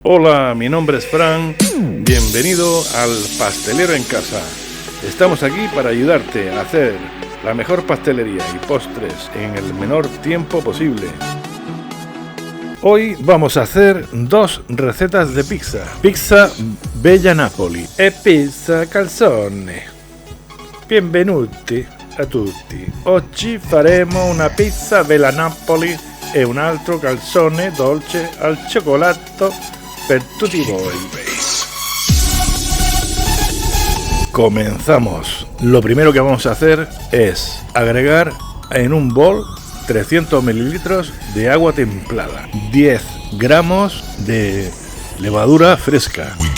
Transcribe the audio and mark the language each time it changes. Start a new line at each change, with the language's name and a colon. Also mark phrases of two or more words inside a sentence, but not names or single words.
Spanish: Hola, mi nombre es Fran, bienvenido al Pastelero en Casa. Estamos aquí para ayudarte a hacer la mejor pastelería y postres en el menor tiempo posible. Hoy vamos a hacer dos recetas de pizza.
Italian: Pizza Bella Napoli e pizza calzone. Benvenuti a tutti. Oggi faremo una pizza Bella Napoli e un altro calzone dolce al cioccolato per tutti voi.
Spanish: Comenzamos. Lo primero que vamos a hacer es agregar en un bol 300 mililitros de agua templada, 10 gramos de levadura fresca.